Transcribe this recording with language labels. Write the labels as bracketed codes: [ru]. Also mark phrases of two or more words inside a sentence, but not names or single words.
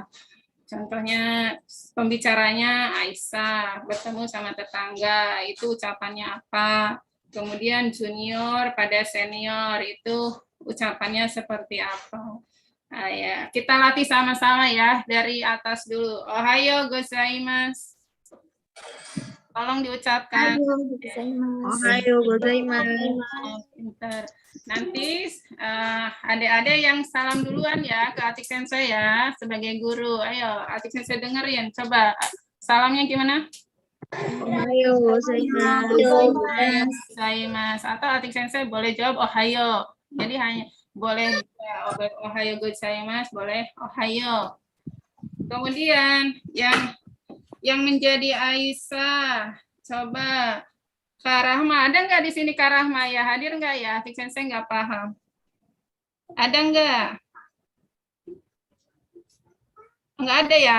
[id] Contohnya pembicaranya Aisyah bertemu sama tetangga, itu ucapannya apa. Kemudian junior pada senior itu ucapannya seperti apa. Nah, ya, kita latih sama-sama ya dari atas dulu. [ja] おはようございます. [id] Tolong diucapkan. [ja] おはようございます. [id] Pintar. Nanti adik-adik yang salam duluan ya ke Atik Sensei ya sebagai guru. Ayo Atik Sensei dengerin. Coba salamnya gimana? [ja] おはようございます. [id] Gozaimasu. Atau Atik Sensei boleh jawab ohayo. Jadi hanya boleh [ja] おはようございます, [id] boleh ohayo. Kemudian yang menjadi Aisyah, coba Kak Rahma, ada nggak di sini Kak Rahma ya? Hadir nggak ya? Atik Sensei nggak paham. Ada nggak? Nggak ada ya?